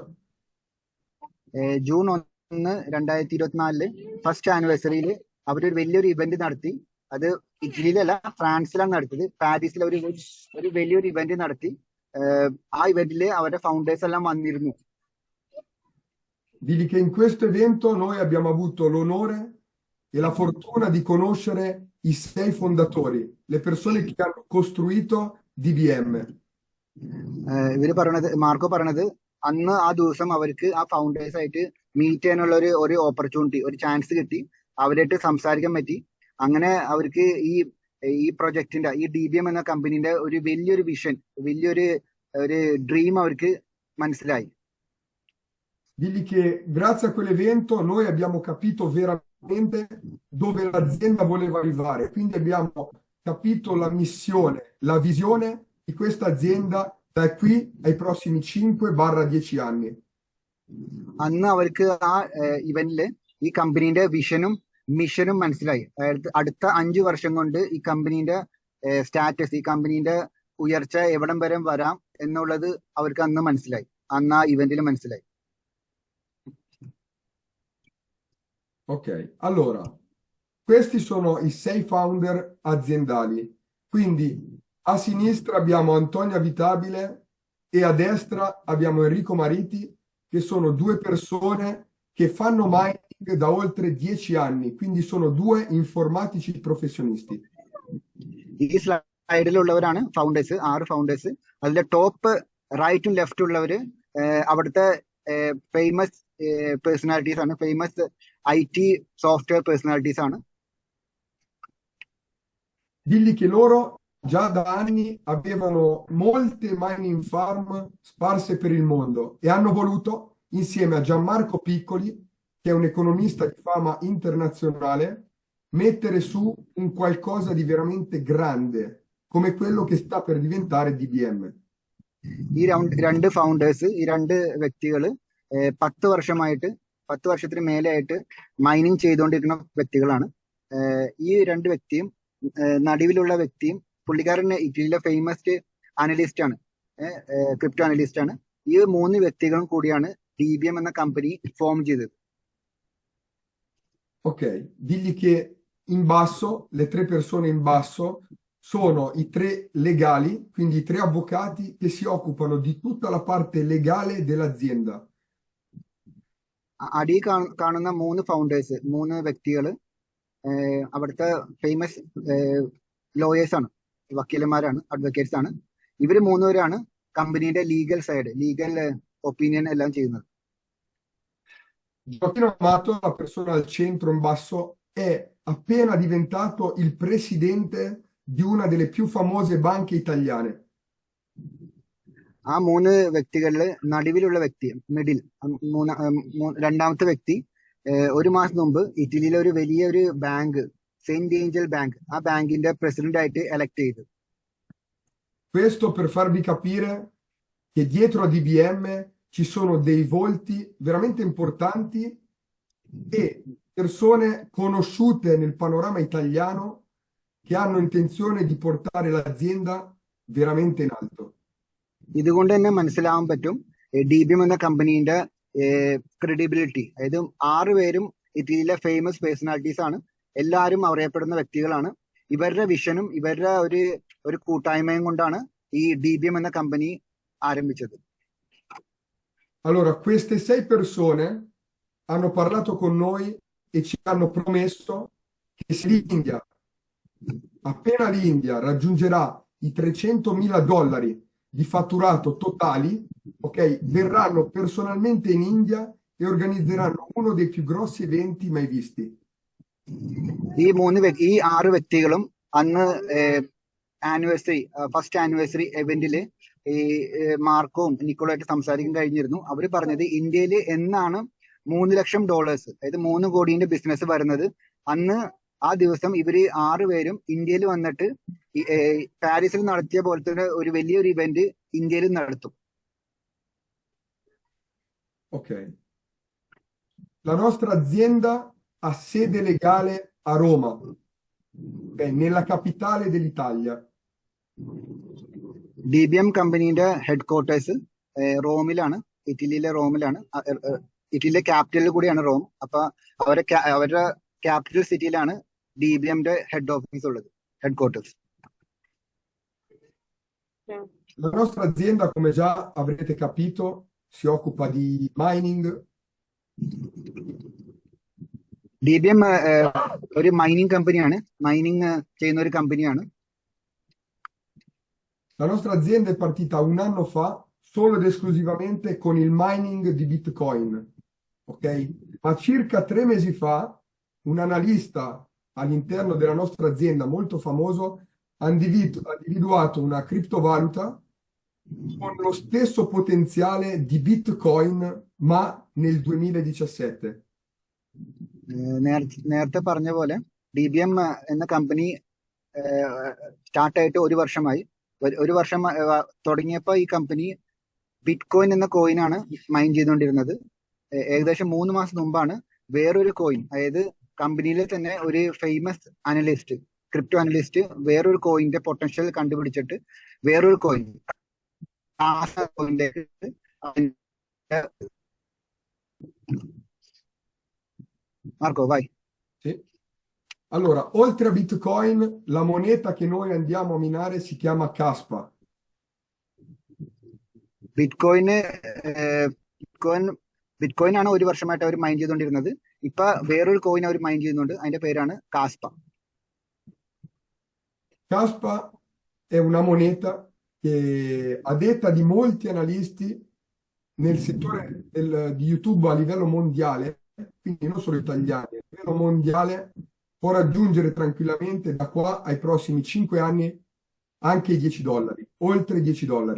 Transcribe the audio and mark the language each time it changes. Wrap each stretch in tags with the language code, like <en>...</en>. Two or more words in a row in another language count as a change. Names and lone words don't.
<ml>ജൂൺ 1, 2024</ml> <en>first anniversaryയിൽ</en> <ml>അവരൊരു വലിയൊരു ഇവന്റ് നടത്തി. അത് ഇറ്റലിയിലല്ല, ഫ്രാൻസിലാണ് നടത്തിയത്. പാരീസിൽ ഒരു വലിയൊരു ഇവന്റ് നടത്തി. ആ ഇവന്റില് അവരുടെ ഫൗണ്ടേഴ്സ് എല്ലാം വന്നിരുന്നു.</ml> <it>Digli che in questo evento noi abbiamo avuto l'onore e la fortuna di conoscere i 6 fondatori, le persone che hanno costruito DBM.</it> <ml>മാർക്കോ പറഞ്ഞത് അന്ന് ആ ദിവസം അവർക്ക് ആ ഫൗണ്ടേഴ്സ് ആയിട്ട് മീറ്റ് ചെയ്യാനുള്ള ഒരു ഓപ്പർച്യൂണിറ്റി, ഒരു ചാൻസ് കിട്ടി. അവരായിട്ട് സംസാരിക്കാൻ പറ്റി. അങ്ങനെ അവർക്ക് ഈ പ്രൊജക്ടിന്റെ, ഈ DBM എന്ന കമ്പനിന്റെ ഒരു വലിയൊരു വിഷൻ, വലിയൊരു ഡ്രീം അവർക്ക് മനസ്സിലായി.</ml> <it>Digli che grazie a quell'evento noi abbiamo capito veramente dove l'azienda voleva arrivare, quindi abbiamo capito la missione, la visione di questa azienda da qui ai prossimi 5-10 anni.</it> <ml>അന്ന് അവർക്ക് ആ ഇവന്റില് ഈ കമ്പനിന്റെ വിഷനും മിഷനും മനസ്സിലായി. അടുത്ത 5 വർഷം കൊണ്ട് ഈ കമ്പനിന്റെ സ്റ്റാറ്റസ്, ഈ കമ്പനിന്റെ ഉയർച്ച എവിടം വരെ വരാം എന്നുള്ളത് അവർക്ക് അന്ന് മനസ്സിലായി. അന്ന് ആ ഇവന്റിൽ മനസ്സിലായി.</ml> <it>Ok, allora, questi sono i 6 founder aziendali. Quindi a sinistra abbiamo Antonia Vitabile e a destra abbiamo Enrico Mariti, che sono 2 persone che fanno mining da oltre 10 anni, quindi sono 2 informatici professionisti.</it> <ml>ഈ സ്ലൈഡിലുള്ളവരാണ് ഫൗണ്ടേഴ്സ്, 6 ഫൗണ്ടേഴ്സ്. അതിലെ ടോപ്പ് റൈറ്റും ലെഫ്റ്റും ഉള്ളവര് അവിടുത്തെ</ml> <en>famous personalities</en> <ml>ആണ്,</ml> <en>famous IT software personalities</en> <ml>ആണ്.</ml> <it>Digli che loro già da anni avevano molte mining farm sparse per il mondo e hanno voluto, insieme a Gianmarco Piccoli, che è un economista di fama internazionale, mettere su un qualcosa di veramente grande, come quello che sta per diventare DBM.</it> <ml>ഈ രണ്ട് ഫൗണ്ടേഴ്സ്, ഈ 2 വ്യക്തികള് 10 വർഷത്തിന് മേലെയായിട്ട് മൈനിങ് ചെയ്തുകൊണ്ടിരിക്കുന്ന വ്യക്തികളാണ്. ഈ 2 വ്യക്തിയും നടുവിലുള്ള വ്യക്തിയും, പുള്ളിക്കാരൻ ഇറ്റലിയിലെ</ml> <en>famous analyst</en> <ml>ആണ്,</ml> <en>crypto analyst</en> <ml>ആണ്. ഈ 3 വ്യക്തികളും കൂടിയാണ് DBM എന്ന കമ്പനി ഫോം ചെയ്തത്.</ml> <it>Ok, digli che in basso, le 3 persone in basso sono i 3 legali, quindi i 3 avvocati che si occupano di tutta la parte legale dell'azienda.</it> <ml>അടി കാണുന്ന 3 ഫൗണ്ടേഴ്സ്, 3 വ്യക്തികള് അവിടുത്തെ</ml> <en>famous lawyers</en> <ml>ആണ്, വക്കീലന്മാരാണ്, അഡ്വക്കേറ്റ്സ് ആണ്. ഇവര് 3 പേരാണ് കമ്പനിയുടെ</ml> <en>legal side, legal opinion</en> <ml>എല്ലാം ചെയ്യുന്നത്.</ml> <it>Gioacchino Amato, la persona al centro in basso, è appena diventato il presidente di una delle più famose banche italiane.</it> <ml>ആ 3 വ്യക്തികളില് നടുവിലുള്ള വ്യക്തി, മിഡിൽ, രണ്ടാമത്തെ വ്യക്തി 1 മാസം മുമ്പ് ഇറ്റലിയിലെ ഒരു വലിയൊരു ബാങ്ക്, സെന്റ് ഏഞ്ചൽ ബാങ്ക്, ആ ബാങ്കിന്റെ പ്രസിഡന്റ് ആയിട്ട് എലക്ട് ചെയ്തു.</ml> <it>Questo per farvi capire che dietro a DBM ci sono dei volti veramente importanti e persone conosciute nel panorama italiano che hanno intenzione di portare l'azienda veramente in alto.</it> <ml>ഇതുകൊണ്ട് തന്നെ മനസ്സിലാവാൻ പറ്റും DBM എന്ന കമ്പനീന്റെ ക്രെഡിബിലിറ്റി. അതായത് 6 പേരും ഇറ്റലിയിലെ</ml> <en>famous personalities</en> <ml>ആണ്, എല്ലാവരും അറിയപ്പെടുന്ന വ്യക്തികളാണ്. ഇവരുടെ വിഷനും ഇവരുടെ ഒരു കൂട്ടായ്മയും കൊണ്ടാണ് ഈ DBM എന്ന കമ്പനി ആരംഭിച്ചത്.</ml> <it>Allora, queste 6 persone hanno parlato con noi e ci hanno promesso che se l'India, appena l'India raggiungerà i $300.000 di fatturato totali, ok, verranno personalmente in India e organizzeranno uno dei più grossi eventi mai visti.</it> <ml>ഈ 6 വ്യക്തികളും അന്ന്</ml> <en>first anniversary eventില്</en> <ml>ഈ മാർക്കോവും നിക്കോളായിട്ട് സംസാരിക്കാൻ കഴിഞ്ഞിരുന്നു. അവര് പറഞ്ഞത് ഇന്ത്യയിൽ എന്നാണ് $3 ലക്ഷം, അതായത് 3 കോടിന്റെ ബിസിനസ് വരുന്നത്, അന്ന് ആ ദിവസം ഇവര് 6 പേരും ഇന്ത്യയിൽ വന്നിട്ട് പാരീസിൽ നടത്തിയ പോലത്തെ ഒരു വലിയൊരു ഇവന്റ് ഇന്ത്യയിൽ നടത്തും.</ml> <it>Ok. La nostra azienda ha sede legale a Roma, nella capitale dell'Italia.</it> <ml>DBM കമ്പനിയുടെ</ml> <en>headquarters</en> <ml>റോമിലാണ്, ഇറ്റലിയിലെ റോമിലാണ്. ഇറ്റലിയിലെ ക്യാപിറ്റലിൽ കൂടിയാണ് റോം. അപ്പൊ അവരുടെ</ml> <en>capital cityയിലാണ്</en> <ml>DBMന്റെ</ml> <en>head office</en> <ml>ഉള്ളത്,</ml> <en>headquarters.</en> <it>La nostra azienda, come già avrete capito, si occupa di mining.</it> <ml>DBM ഒരു മൈനിങ് കമ്പനിയാണ്, മൈനിങ് ചെയ്യുന്ന ഒരു കമ്പനിയാണ്.</ml> <it>La nostra azienda è partita un anno fa solo ed esclusivamente con il mining di Bitcoin, ok? Ma circa 3 mesi fa un analista all'interno della nostra azienda molto famoso ha individuato una criptovaluta con lo stesso potenziale di Bitcoin, ma nel 2017.</it> <ml>നേരത്തെ പറഞ്ഞ പോലെ DBM എന്ന കമ്പനി സ്റ്റാർട്ടായിട്ട് ഒരു വർഷമായി. തുടങ്ങിയപ്പോൾ ഈ കമ്പനി ബിറ്റ്കോയിൻ എന്ന കോയിനാണ് മൈൻ ചെയ്തുകൊണ്ടിരുന്നത്. ഏകദേശം 3 മാസം മുമ്പാണ് വേറൊരു കോയിൻ, അതായത് കമ്പനിയിലെ തന്നെ ഒരു</ml> <en>famous analyst, crypto analyst</en> <ml>വേറൊരു കോയിന്റെ പൊട്ടൻഷ്യൽ കണ്ടുപിടിച്ചിട്ട് വേറൊരു കോയിൻ</ml> <it>Marco, vai. Sì. Allora, oltre a Bitcoin, la moneta che noi andiamo a minare si chiama Caspa.</it> <ml>ബിറ്റ്കോയിൻ ആണ് ഒരു വർഷമായിട്ട് അവർ മൈൻ ചെയ്തുകൊണ്ടിരുന്നത്. ഇപ്പൊ വേറൊരു കോയിൻ അവർ മൈൻ ചെയ്യുന്നുണ്ട്, അതിന്റെ പേരാണ് കാസ്പ.</ml> <it>Caspa è una moneta che, a detta di molti analisti nel settore di YouTube a livello mondiale, quindi non solo italiani, a livello mondiale, può raggiungere tranquillamente da qua ai prossimi 5 anni anche i $10, oltre i $10.</it>